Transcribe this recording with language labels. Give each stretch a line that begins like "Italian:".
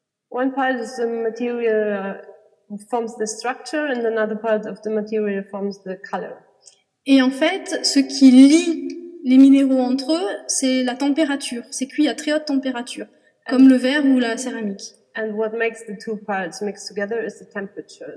English: One part of the material forms the structure and another part of the material forms the color.
French: Et en fait, ce qui lie les minéraux entre eux, c'est la température. C'est cuit à très haute température, comme le verre ou la céramique.
English: And what makes the two parts mix together is the temperature.